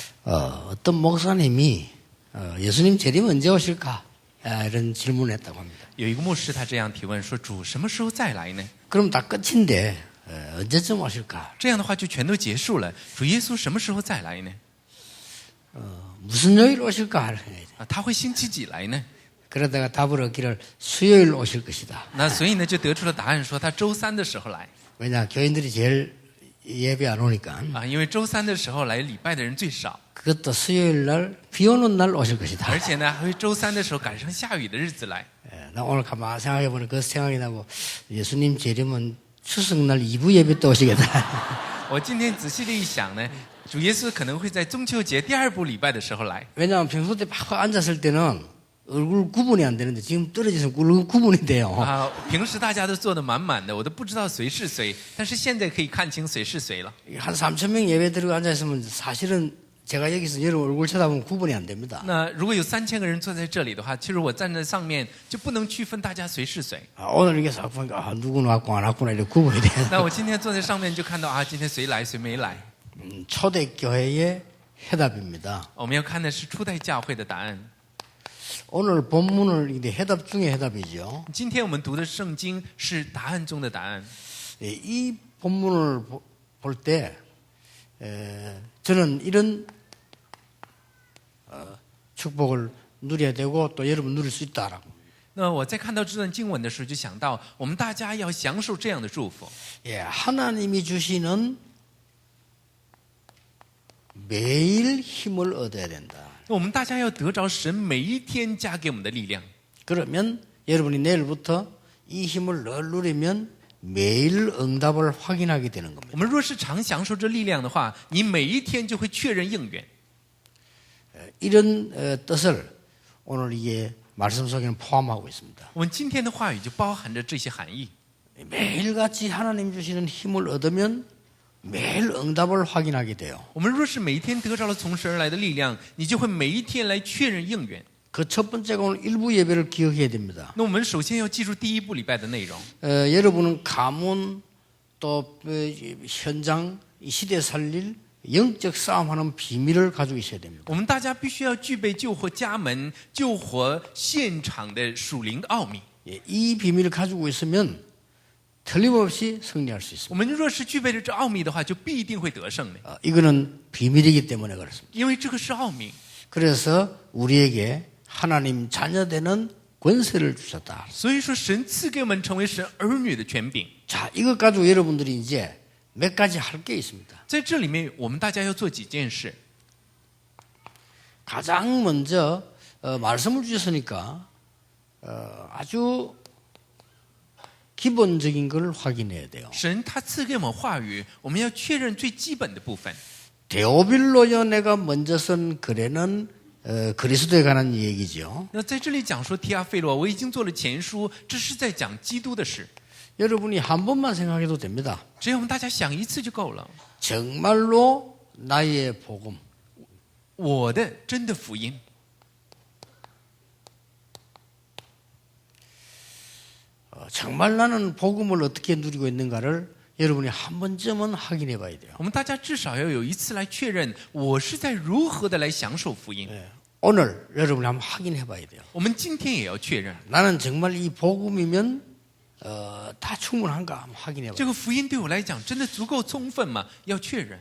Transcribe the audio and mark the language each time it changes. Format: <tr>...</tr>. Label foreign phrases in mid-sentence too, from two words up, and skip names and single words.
<ko>어떤 목사님이 예수님 재림 언제 오실까? 이런 질문을 했다고 합니다.</ko> <zh>有一个牧师他这样提问说：“主什么时候再来呢？</zh> <ko>그럼 다 끝인데 언제쯤 오실까?</ko> <zh>这样的话就全都结束了。主耶稣什么时候再来呢？</zh> <ko>무슨 요일 오실까?</ko> <zh>啊，他会星期几来呢？</zh> <ko>그러다가 답을 얻기를 수요일 오실 것이다.</ko> <zh>那所以呢，就得出了答案，说他周三的时候来</zh> <ko>왜냐 교인들이 제일 예배 안 오니까</ko> <zh>啊，因为周三的时候来礼拜的人最少，</zh> <ko>그것도 수요일 날 비 오는 날 오실 것이다.</ko> <zh>而且呢，还会周三的时候赶上下雨的日子来。</zh> <ko>나 오늘 가만 생각해 보니 그 생각이 나고 예수님 재림은 추석날 2부 예배 때 오시겠다.</ko> <zh>我今天仔细的一想呢，主耶稣可能会在中秋节第2部礼拜的时候来。</zh> <ko>왜냐하면 평소 때 막 앉았을 때는 얼굴 구분이 안 되는데 지금 떨어져서 얼굴 구분이 돼요.</ko> <zh>啊，平时大家都坐得满满的，我都不知道谁是谁，但是现在可以看清谁是谁了。</zh> <ko>한 3,000명 예배 들어가 앉아있으면 사실은 제가 여기서 여러분 얼굴 쳐다보면 구분이 안 됩니다.</ko> <zh>那如果有3000个人坐在这里的话，其实我站在上面就不能区分大家谁是谁。</zh> <ko>오늘 이게 싹 보니까 누구는 왔고 안 왔구나 이렇게 구분이 돼요.</ko> <zh>那我今天坐在上面就看到啊，今天谁来谁没来。</zh> <ko>초대교회의 해답입니다.</ko> <zh>我们要看的是初代教会的答案。</zh> <ko>오늘 본문을 이제 해답 중에 해답이죠.</ko> <zh>今天我们读的圣经是答案中的答案。</zh> <ko>이 본문을 볼 때 저는 이런 축복을 누려야 되고 또 여러분 누릴 수 있다라고.</ko> <zh>那我在看到这段经文的时候，就想到我们大家要享受这样的祝福。</zh> <ko>예, 하나님이 주시는 매일 힘을 얻어야 된다.</ko> <zh>我们大家要得着神每一天加给我们的力量。</zh> <ko>그러면 여러분이 내일부터 이 힘을 늘 누리면 매일 응답을 확인하게 되는 겁니다.</ko> <zh>我们若是常享受这力量的话，你每一天就会确认应允。</zh> <ko>이런 뜻을 오늘 이게 말씀 속에는 포함하고 있습니다.</ko> <zh>我们今天的话语就包含着这些含义。</zh> <ko>매일같이 하나님 주시는 힘을 얻으면 매일 응답을 확인하게 돼요.</ko> <zh>我们若是每一天得着了从神而来的力量，你就会每一天来确认应允。</zh> <ko>그 첫 번째가 오늘 일부 예배를 기억해야 됩니다.</ko> <zh>那我们首先要记住第一部礼拜的内容。</zh> <ko>여러분은 가문 또 현장 이 시대 살릴 영적 싸움하는 비밀을 가지고 있어야 됩니다.</ko> <zh>我们大家必须要具备救活家门、救活现场的属灵奥秘。</zh> <ko>이 비밀을 가지고 있으면 틀림없이 승리할 수 있습니다.</ko> <zh>我们若是具备了这奥秘的话，就必定会得胜的，</zh> <ko>이거는 비밀이기 때문에 그렇습니다.</ko> <zh>因为这个是奥秘。</zh> <ko>그래서 우리에게 하나님 자녀되는 권세를 주셨다.</ko> <zh>所以说，神赐给我们成为神儿女的权柄。</zh> <ko>자, 이것 가지고 여러분들이 이제 몇 가지 할 게 있습니다.</ko> <zh>在这里面，我们大家要做几件事。</zh> <ko>가장 먼저 말씀을 주셨으니까 아주 기본적인 걸 확인해야 돼요.</ko> <zh>神他赐给我们话语，我们要确认最基本的部分。</zh> <ko>데오빌로요 내가 먼저 쓴 글에는 그리스도에 관한 얘기죠.</ko> <zh>那在这里讲说提阿费罗，我已经做了前书，这是在讲基督的事。</zh> <ko>여러분이 한 번만 생각해도 됩니다.</ko> <zh>只要我们大家想一次就够了。</zh> <ko>정말로 나의 복음.</ko> <zh>我的真的福音，</zh> <ko>정말 나는 복음을 어떻게 누리고 있는가를 여러분이 한 번쯤은 확인해 봐야 돼요.</ko> <zh>我们大家至少要有一次来确认，我是在如何的来享受福音。</zh> <ko>오늘 여러분이 한번 확인해 봐야 돼요.</ko> <zh>我们今天也要确认，</zh> <ko>나는 정말 이 복음이면 다 충분한가 한번 확인해 봐요.</ko> <zh>这个福音对我来讲真的足够充分吗？要确认。</zh>